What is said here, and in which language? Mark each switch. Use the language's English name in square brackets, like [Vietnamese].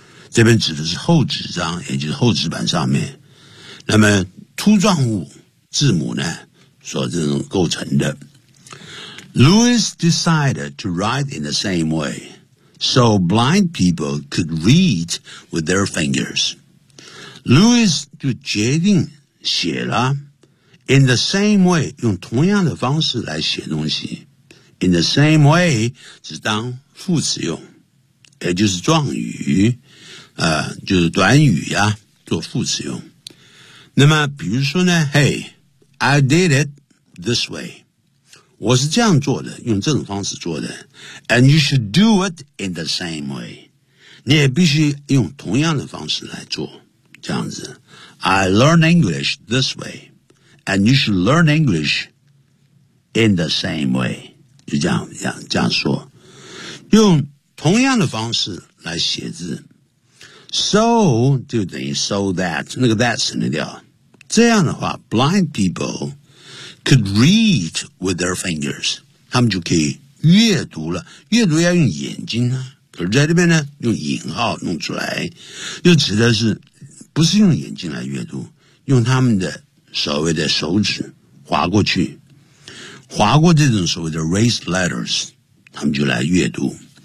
[Chinese] 这边指的是厚纸张，也就是厚纸板上面，那么凸状物字母呢所这种构成的。 [English] Lewis decided to write in the same way so blind people could read with their fingers. [Chinese] Lewis 就决定写了 in the same way, 用同样的方式来写东西。 In the same way 只当副词用，也就是状语，就是短语呀，做副词用。 [English] 那么比如说呢， Hey, I did it this way. [Chinese] 我是这样做的，用这种方式做的。 [English] And you should do it in the same way. [Chinese] 你也必须用同样的方式来做，这样子。 [English] I learn English this way. And you should learn English in the same way. [Chinese] 就这样说，用同样的方式来写字。 So, 就等于 so that, 那个 that 省得掉。 [English] 这样的话 ,blind people could read with their fingers. [Chinese] 他们就可以阅读了。阅读要用眼睛啊。可是在这边呢用引号弄出来。就指的是不是用眼睛来阅读，用他们的所谓的手指划过去。划过这种所谓的 raised letters, 他们就来阅读。